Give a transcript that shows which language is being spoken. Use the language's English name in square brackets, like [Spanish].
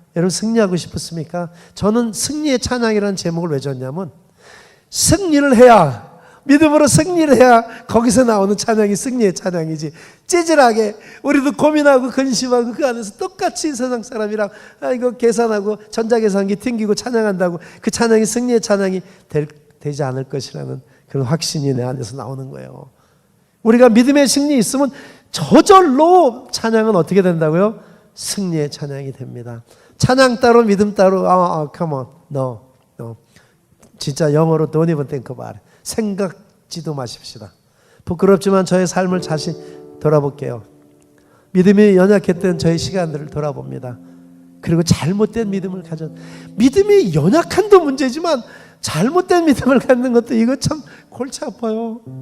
[Korean] 여러분 승리하고 싶으십니까? 저는 승리의 찬양이라는 제목을 왜 줬냐면 승리를 해야, 믿음으로 승리를 해야 거기서 나오는 찬양이 승리의 찬양이지, 찌질하게 우리도 고민하고 근심하고 그 안에서 똑같이 세상 사람이랑 이거 계산하고 전자계산기 튕기고 찬양한다고 그 찬양이 승리의 찬양이 되지 않을 것이라는 그런 확신이 내 안에서 나오는 거예요. 우리가 믿음의 승리 있으면 저절로 찬양은 어떻게 된다고요? 승리의 찬양이 됩니다. 찬양 따로 믿음 따로 [English] come on, no. [Korean] 진짜 영어로 [English] don't even think about it. [Korean] 생각지도 마십시다. 부끄럽지만 저의 삶을 다시 돌아볼게요. 믿음이 연약했던 저의 시간들을 돌아봅니다. 그리고 잘못된 믿음을 믿음이 연약한도 문제지만 잘못된 믿음을 갖는 것도 이거 참 골치 아파요.